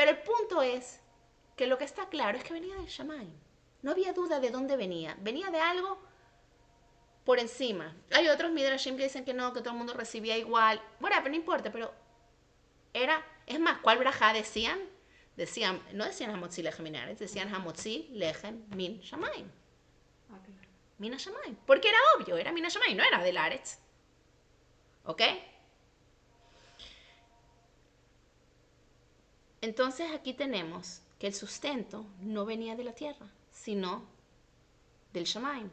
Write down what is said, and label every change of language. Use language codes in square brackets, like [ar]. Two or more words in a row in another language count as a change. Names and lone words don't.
[es] pero el punto es que lo que está claro es que venía del Shamayim. No había duda de dónde venía. Venía de algo por encima. Hay otros midrashim que dicen que no, que todo el mundo recibía igual. Bueno, pero no importa, pero es más, ¿cuál brajá decían? No decían [he] המוציא לחם מן הארץ, decían המוציא לחם מן השמים. [es] Ah, claro. [he] מן השמים. [es] Porque era obvio, era [he] מן השמים, [es] no era del Haaretz. ¿Ok? Entonces aquí tenemos que el sustento no venía de la tierra, sino del Shamayim.